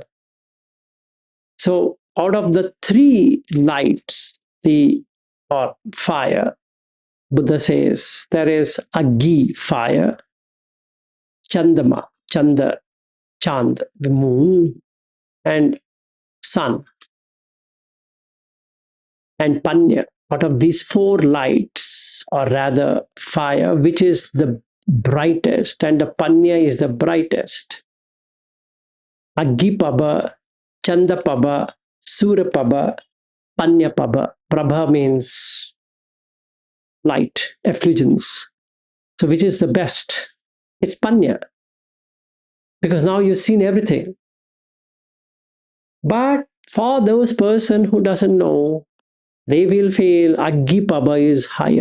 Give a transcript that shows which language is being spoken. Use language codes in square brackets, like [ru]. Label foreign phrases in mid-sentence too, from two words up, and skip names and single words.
[en] So out of the three lights, or fire, Buddha says there is Aggi, fire, Chandama, Chanda, Chand, the moon, and sun, and Panya. Out of these four lights, or rather fire, which is the brightest, and the Panya is the brightest. [pi] Aggi Paba, Chanda Paba, Sura Paba, Panya Paba. [en] Prabha means light, effulgence. So which is the best? It's Panya. Because now you've seen everything. But for those person who doesn't know, they will feel [pi] Aggi Paba [en] is higher.